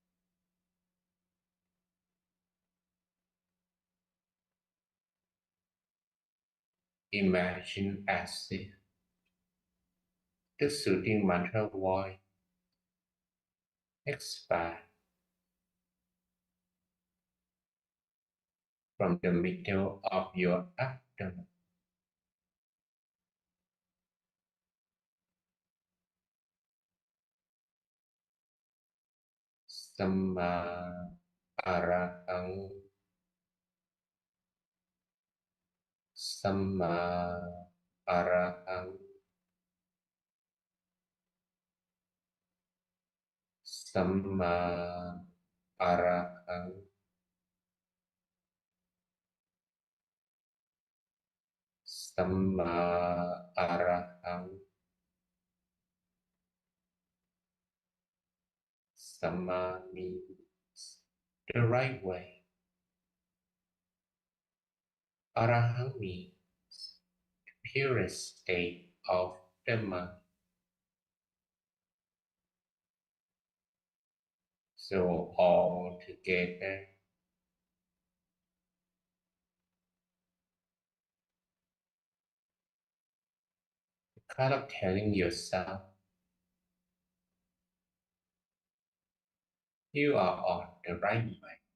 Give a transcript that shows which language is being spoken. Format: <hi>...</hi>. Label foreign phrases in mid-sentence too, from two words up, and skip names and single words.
<en>Imagine as if the soothing mantra voice expands from the middle of your abdomen.</en> <pi>Samma Arahang Samma Arahang Samma Arahang Samma Arahang</pi> <en>Samma means the right way. Arahang means purest state of the mind. So all together, kind of telling yourself you are on the right way.</en>